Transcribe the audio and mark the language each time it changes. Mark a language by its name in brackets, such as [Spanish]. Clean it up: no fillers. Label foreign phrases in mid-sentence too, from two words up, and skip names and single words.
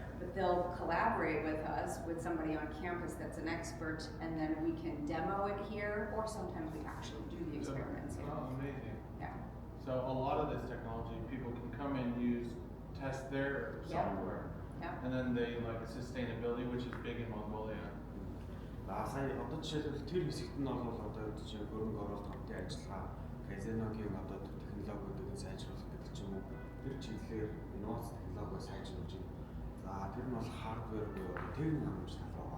[English] But they'll collaborate with us, with somebody on campus that's an expert, and then we can demo it here, or sometimes we actually do the experiments here. Oh, amazing. Yeah. So a lot of this technology, people can come and test their software. Yeah. And then they like sustainability, which is big in Mongolia. [Mongolian] Сая одоо жишээлбэл тэр хэсэгт нь бол одоо жишээ хөрөнгө оруулалт хамтын ажиллагаа, казиногийн одоо технологиудыг сайжруулах гэдэг ч юм уу. Тэр чиглэлээр инновац технологи сайжруулж байна. За тэр нь бол хардвер буюу техник хангамж тал байгаа.